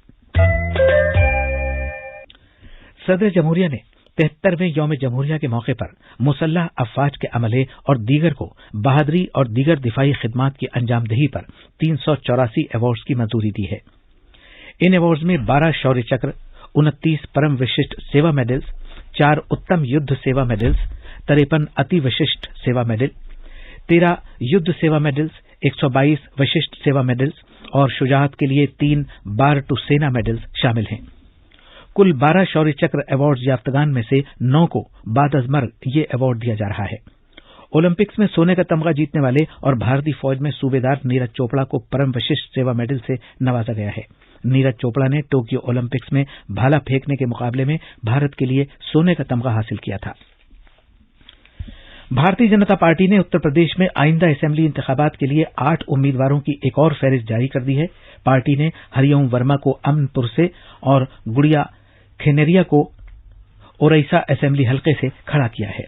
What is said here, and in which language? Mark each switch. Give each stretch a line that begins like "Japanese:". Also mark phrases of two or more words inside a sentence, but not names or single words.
Urdu: صدر جمہوریہ نے 73ویں یوم جمہوریہ کے موقع پر مسلح افواج کے عملے اور دیگر کو بہادری اور دیگر دفاعی خدمات کی انجام دہی پر 384 ایوارڈز کی منظوری دی ہے۔ ان ایوارڈز میں 12 شوریہ چکر، 29 پرم وششٹ سیوا میڈلز، 4 اتم یدھ سیوا میڈلز، 53 اتی وششٹ سیوا میڈل، 13 یدھ سیوا میڈلز، 122 وششٹ سیوا میڈلز اور شجاعت کے لیے 3 بار ٹو سینا میڈلز شامل ہیں۔ کل 12 شوریہ چکر ایوارڈز یافتگان میں سے 9 کو بعد از مرگ یہ ایوارڈ دیا جا رہا ہے۔ اولمپکس میں سونے کا تمغہ جیتنے والے اور بھارتی فوج میں صوبیدار نیرج چوپڑا کو پرم وششٹ سیوا میڈل سے نوازا گیا ہے۔ نیرج چوپڑا نے ٹوکیو اولمپکس میں بھالا پھینکنے کے مقابلے میں بھارت کے لیے سونے کا تمغہ حاصل کیا تھا۔ بھارتی جنتا پارٹی نے اتر پردیش میں آئندہ اسمبلی انتخابات کے لیے 8 امیدواروں کی ایک اور فہرست جاری کر دی ہے۔ پارٹی نے ہری اوم ورما کو امن پور سے اور گڑیا کھینیریا کو اوریسا اسمبلی حلقے سے کھڑا کیا ہے۔